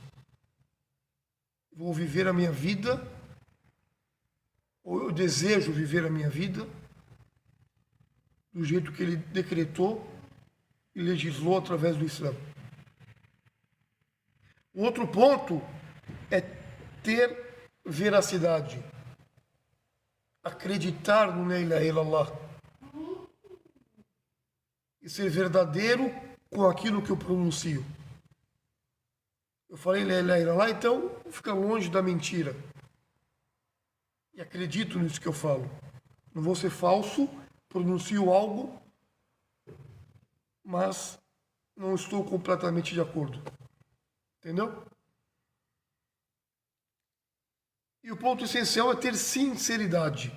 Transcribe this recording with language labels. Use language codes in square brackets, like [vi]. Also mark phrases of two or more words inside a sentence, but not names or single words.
[pt] Vou viver a minha vida, ou eu desejo viver a minha vida do jeito que Ele decretou e legislou através do Islã. O outro ponto é ter veracidade, acreditar no [ar] لا إله إلا الله [pt] e ser verdadeiro com aquilo que eu pronuncio. Eu falei [ar] لا إله إلا الله, [pt] então fica longe da mentira e acredito nisso que eu falo. Não vou ser falso, pronuncio algo, mas não estou completamente de acordo. Entendeu? E o ponto essencial é ter sinceridade.